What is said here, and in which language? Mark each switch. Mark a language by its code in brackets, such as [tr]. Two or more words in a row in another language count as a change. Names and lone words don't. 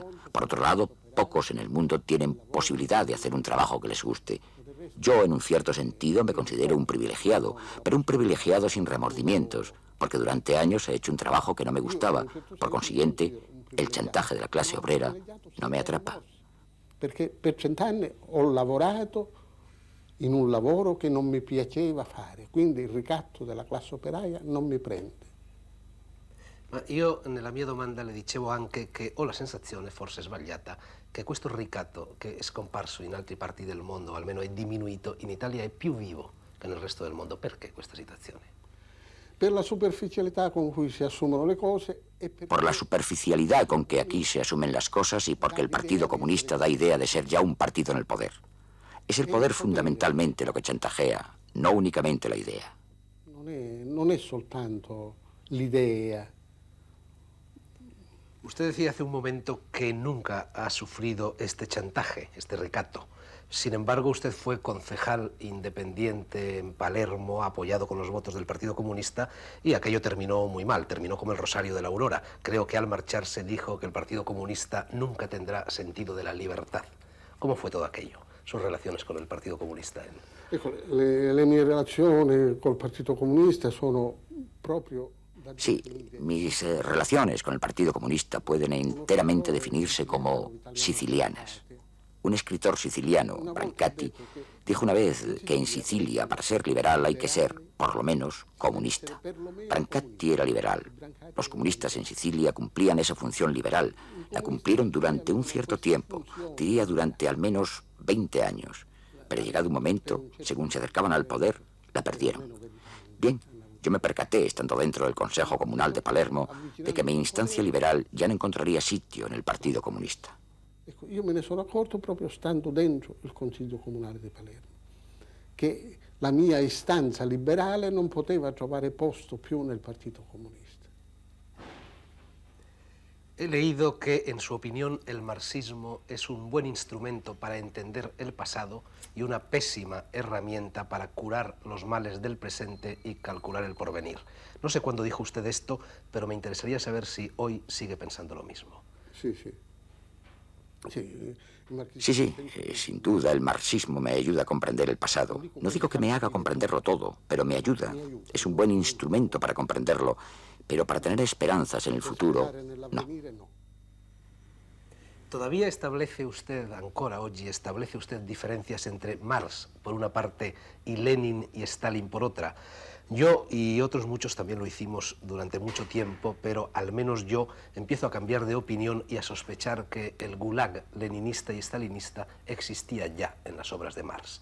[es] Por otro lado, pocos en el mundo tienen posibilidad de hacer un trabajo que les guste. Yo, en un cierto sentido, me considero un privilegiado, pero un privilegiado sin remordimientos, porque durante años he hecho un trabajo que no me gustaba. Por consiguiente, el chantaje de la clase obrera no me atrapa. [it] Perché per 100 anni ho lavorato in un lavoro che non mi piaceva fare, quindi il ricatto della classe operaia non mi prende. Ma io nella mia domanda le dicevo anche che ho la sensazione, forse sbagliata, che questo ricatto che è scomparso in altri parti del mondo, o almeno è diminuito, in Italia è più vivo che nel resto del mondo. Perché questa situazione? Per la superficialità con cui si assumono le cose e [es] Por la superficialidad con que aquí se asumen las cosas y porque el Partido Comunista da idea de ser ya un partido en el poder. Es el poder fundamentalmente lo que chantajea, no únicamente la idea. [it] non è soltanto l'idea. [es] Usted decía hace un momento que nunca ha sufrido este chantaje, este ricatto. Sin embargo, usted fue concejal independiente en Palermo, apoyado con los votos del Partido Comunista, y aquello terminó muy mal, terminó como el Rosario de la Aurora. Creo que al marcharse dijo que el Partido Comunista nunca tendrá sentido de la libertad. ¿Cómo fue todo aquello, sus relaciones con el Partido Comunista? [it] Ecco, le mie relazioni col Partito Comunista sono proprio... [es] Sí, mis relaciones con el Partido Comunista pueden enteramente definirse como sicilianas. Un escritor siciliano, Brancati, dijo una vez que en Sicilia, para ser liberal, hay que ser, por lo menos, comunista. Brancati era liberal. Los comunistas en Sicilia cumplían esa función liberal. La cumplieron durante un cierto tiempo, diría durante al menos 20 años. Pero llegado un momento, según se acercaban al poder, la perdieron. Bien, yo me percaté, estando dentro del Consejo Comunal de Palermo, de que mi instancia liberal ya no encontraría sitio en el Partido Comunista. [it] Ecco, io me ne sono accorto proprio stando dentro il Consiglio Comunale di Palermo, che la mia istanza liberale non poteva trovare posto più nel Partito Comunista. [es] He leído que, en su opinión, el marxismo es un buen instrumento para entender el pasado y una pésima herramienta para curar los males del presente y calcular el porvenir. No sé cuándo dijo usted esto, pero me interesaría saber si hoy sigue pensando lo mismo. [it] Sì, sì. [es] Sí, sin duda el marxismo me ayuda a comprender el pasado. No digo que me haga comprenderlo todo, pero me ayuda. Es un buen instrumento para comprenderlo, pero para tener esperanzas en el futuro, no. ¿Todavía establece usted, [it] ancora oggi, [es] establece usted diferencias entre Marx, por una parte, y Lenin y Stalin, por otra? Yo y otros muchos también lo hicimos durante mucho tiempo, pero al menos yo empiezo a cambiar de opinión y a sospechar que el gulag leninista y stalinista existía ya en las obras de Marx.